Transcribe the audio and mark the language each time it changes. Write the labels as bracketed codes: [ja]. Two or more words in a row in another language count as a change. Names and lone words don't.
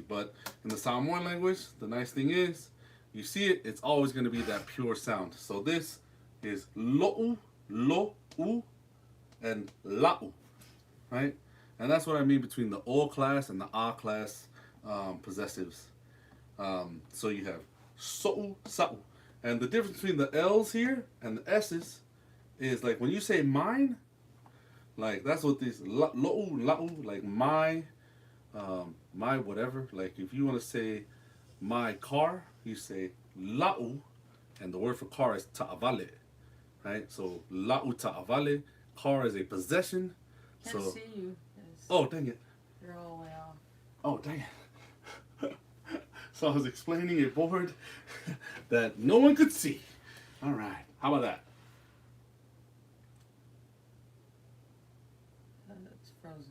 [en] But in the Samoan language, the nice thing is, you see it, it's always going to be that pure sound. So this is [sm] lo'u, lo'u, [en] and la'u, right? And that's what I mean between the O class and the A class possessives. So you have [sm] so'u, sa'u. [en] And the difference between the L's here and the S's is, like, when you say mine, like that's what this [sm] lo'u, la'u, [en] like my whatever. Like if you want to say my car, you say la'u, and the word for car is ta'avale, right? [sm] So la'u ta'avale, [en] car is a possession. Can't So see you. 'Cause oh, dang it. you're all the way off. Oh, dang it. So I was explaining a board that no one could see. All right, how about that? It's frozen.